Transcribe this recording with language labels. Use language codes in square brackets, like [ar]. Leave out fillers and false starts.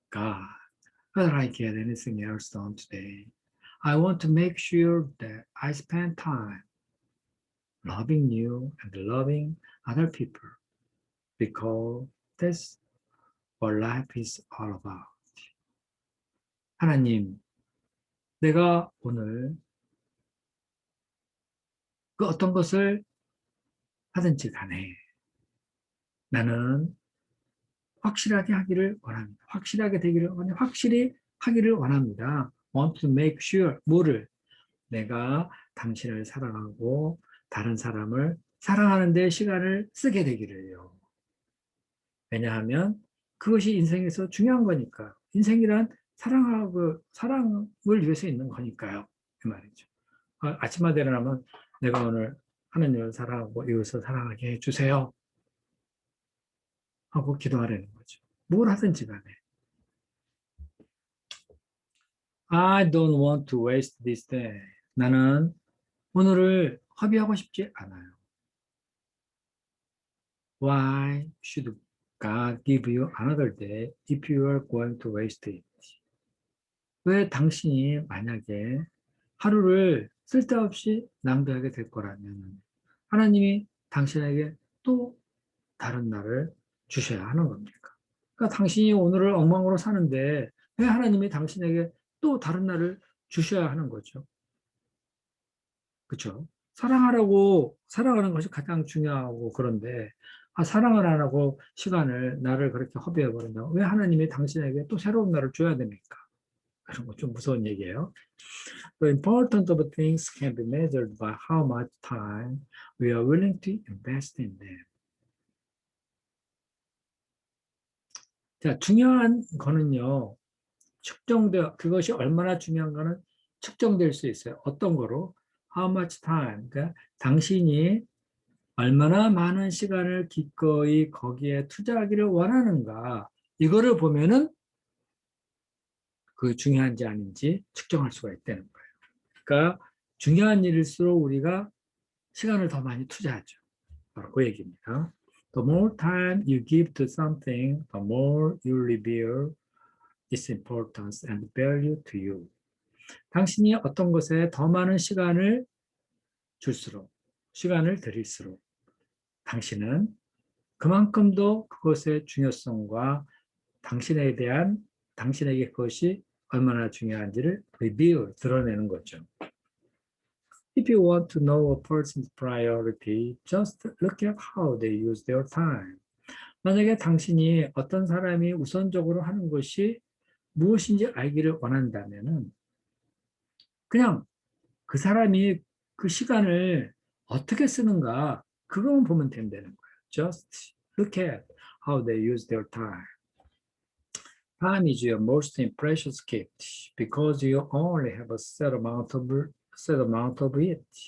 [en] God, whether I get anything else done today, I want to make sure that I spend time loving you and loving other people because that's what life is all about. [ko] 하나님, 내가 오늘 그 어떤 것을 하든지 간에 나는 확실하게 하기를 원합니다. 확실하게 되기를 원합니다. 확실히 하기를 원합니다. [en] Want to make sure [ko] 뭐를 내가 당신을 사랑하고 다른 사람을 사랑하는 데 시간을 쓰게 되기를요. 왜냐하면 그것이 인생에서 중요한 거니까. 인생이란 사랑을 위해서 있는 거니까요. 그 말이죠. 아침마다 일어나면 내가 오늘 하나님을 사랑하고 이웃을 사랑하게 해주세요. 하고 기도하라는 거죠. 뭘 하든지 간에. [en] I don't want to waste this day. [ko] 나는 오늘을 허비하고 싶지 않아요. [en] Why should God give you another day if you are going to waste it? [ko] 왜 당신이 만약에 하루를 쓸데없이 낭비하게 될 거라면 하나님이 당신에게 또 다른 날을 주셔야 하는 겁니까? 그러니까 당신이 오늘을 엉망으로 사는데 왜 하나님이 당신에게 또 다른 날을 주셔야 하는 거죠? 그렇죠? 사랑하는 것이 가장 중요하고 그런데 사랑을 안 하고 나를 그렇게 허비해 버린다고 왜 하나님이 당신에게 또 새로운 날을 줘야 됩니까? 그런 거 좀 무서운 얘기예요. [en] The importance of things can be measured by how much time we are willing to invest in them. [ko] 자, 중요한 거는요. 그것이 얼마나 중요한가는 측정될 수 있어요. 어떤 거로? [en] How much time? [ko] 그러니까 당신이 얼마나 많은 시간을 기꺼이 거기에 투자하기를 원하는가. 이거를 보면은 그 중요한지 아닌지 측정할 수가 있다는 거예요. 그러니까 중요한 일일수록 우리가 시간을 더 많이 투자하죠. 바로 그 얘기입니다. [en] The more time you give to something, the more you reveal its importance and value to you. [ko] 당신이 어떤 것에 더 많은 시간을 드릴수록 당신은 그만큼 더 그것의 중요성과 당신에게 그것이 얼마나 중요한지를 드러내는 거죠. [en] If you want to know a person's priority, just look at how they use their time. [ko] 만약에 당신이 어떤 사람이 우선적으로 하는 것이 무엇인지 알기를 원한다면은 그냥 그 사람이 그 시간을 어떻게 쓰는가 그것만 보면 된다는 거예요. [en] Just look at how they use their time. Time is your most precious gift because you only have a set amount of it.